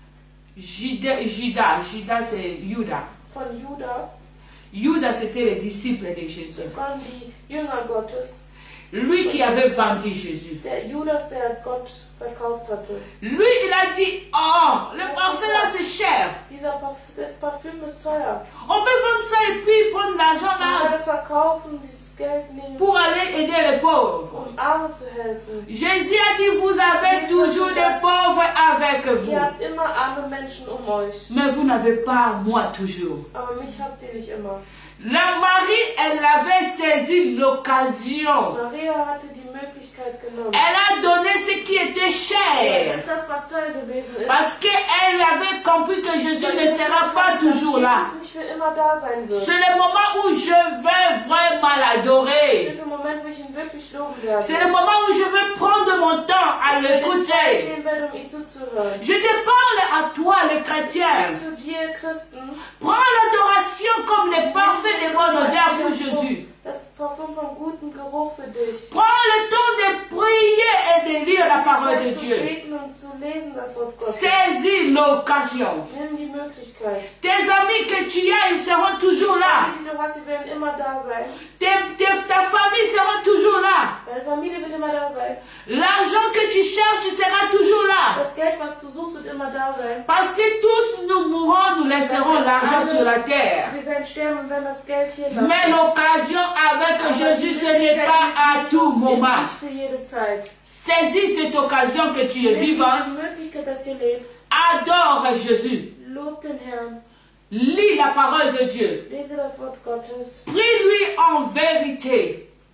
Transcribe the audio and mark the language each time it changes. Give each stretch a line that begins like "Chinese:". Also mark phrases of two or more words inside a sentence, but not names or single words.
French: Judas c'est Judas.
German: von Juda,
French: Judas c'était les disciples de Jésus.
German: das waren die Jünger Gottes.
French: Lui qui avait vendu Jésus.
German: Der Judas, der Gott verkauft hatte.
French: Lui, il a dit, oh, le parfum là c'est cher.
German: Das Parfüm ist teuer.
French: On peut vendre ça et puis prendre l'argent
German: Man kann
French: là
German: es verkaufen, dieses Geld nehmen,
French: pour aller aider les pauvres.
German: Armen zu helfen.
French: Jésus a dit, vous avez toujours des pauvres avec vous.
German: Ihr habt immer arme Menschen euch.
French: Mais vous n'avez pas moi toujours.
German: Aber mich habt ihr nicht immer.
French: La Marie, elle avait saisi l'occasion.
German: Maria hatte die Möglichkeit genommen.
French: Elle a donné ce qui était cher.
German: Das, was teuer gewesen ist.
French: Parce qu'elle avait compris que Jésus ne sera pas toujours là.
German: Jesus nicht für immer da sein wird.
French: C'est le moment où je vais vraiment l'adorer.
German: Das ist der Moment, wo ich ihn wirklich loben werde.
French: C'est le moment où je vais prendre mon temps à l'écouter. Je te parle à toi, le chrétien.
German: Zu dir, Christen.
French: Prends l'adoration comme le parfum de bonne odeur pour Jésus.
German: Das Parfum vom guten Geruch für dich.
French: Prends le temps de prier et de lire la parole de Dieu. Saisis l'occasion.
German: Nimm die Möglichkeit.
French: Tes amis que tu as, ils seront toujours là.
German: Die du hast, sie werden immer da sein.
French: Ta famille sera toujours là.
German: Deine Familie wird immer da sein.
French: L'argent que tu cherches sera toujours là.
German: Das Geld, was du suchst, wird immer da sein.
French: Parce que tous nous mourrons, nous laisserons l'argent sur la terre.
German: Wir werden sterben und werden das Geld hier lassen.
French: Mais l'occasion avec Jésus, ce n'est pas à tout moment. Saisis cette occasion que tu es vivante. Adore Jésus. Lis la parole de Dieu. Prie-lui en vérité.